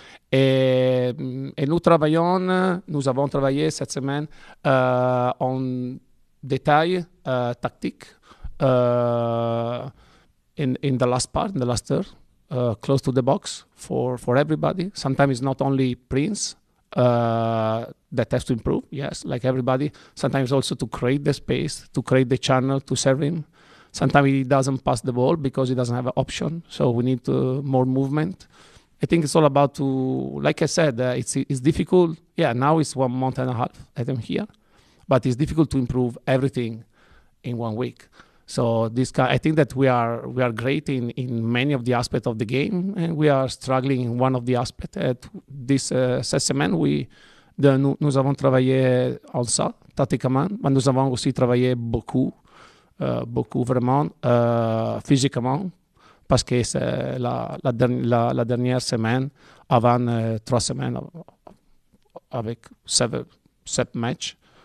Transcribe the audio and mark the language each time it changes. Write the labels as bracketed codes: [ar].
[fr] Et nous avons travaillé cette semaine en détail tactique [en] in the last part, in the last third, close to the box for everybody. Sometimes it's not only Prince that has to improve, yes, like everybody. Sometimes also to create the space, to create the channel, to serve him. Sometimes he doesn't pass the ball because he doesn't have an option, so we need more movement. I think it's all about like I said, it's difficult. Yeah, now it's 1 month and a half that I'm here, but it's difficult to improve everything in 1 week. So I think that we are great in many of the aspects of the game, and we are struggling in one of the aspects. [fr] Cette semaine, nous avons travaillé en ça, tactiquement, mais nous avons aussi travaillé beaucoup vraiment physiquement, parce que c'est la dernière semaine avant 3 semaines avec 7 matchs.